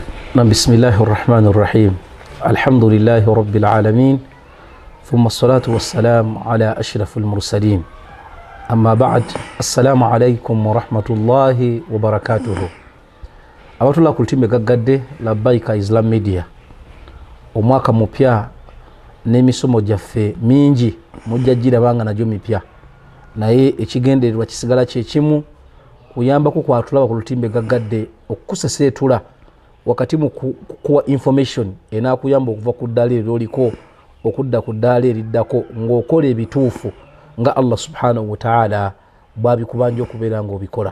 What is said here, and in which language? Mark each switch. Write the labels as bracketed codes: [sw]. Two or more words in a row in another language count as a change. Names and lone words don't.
[ar] بسم الله الرحمن الرحيم الحمد لله رب العالمين ثم الصلاة والسلام على أشرف المرسلين أما بعد السلام عليكم ورحمة الله وبركاته [lg] abatula ku lutimbe gaggadde Labbaika Islam Media omwaka mupya n'emisomo gyaffe mingi mujja girabanga najyo mipya naye ekigendererwa kisigala kyekimu kuyambako kwatulaba ku lutimbe gaggadde okukuseseetula wakati mu kuwa information enakuyamba okuva ku ddaala eryoliko okudda ku ddaala eriddako ng'okola ebituufu nga [ar] الله سبحانه وتعالى [lg] bwabikubanja okubeera ng'obikola.